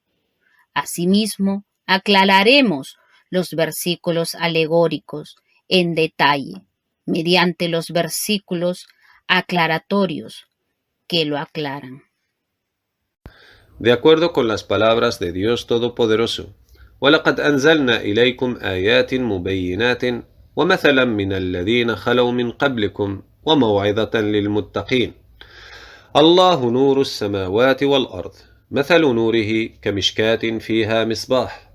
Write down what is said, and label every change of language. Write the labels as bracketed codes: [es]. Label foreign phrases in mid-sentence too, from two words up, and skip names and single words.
[es] Asimismo, aclararemos los versículos alegóricos en detalle, mediante los versículos aclaratorios que lo aclaran. De acuerdo con las palabras de Dios Todopoderoso, [ar] وَلَقَدْ أَنزَلْنَا إِلَيْكُمْ آيَاتٍ مُبَيِّنَاتٍ وَمَثَلًا مِنَ الَّذِينَ خَلَوْا مِنْ قَبْلِكُمْ وَمَوْعِظَةً لِلْمُتَّقِينَ الله نور السماوات والأرض مثل نوره كمشكاة فيها مصباح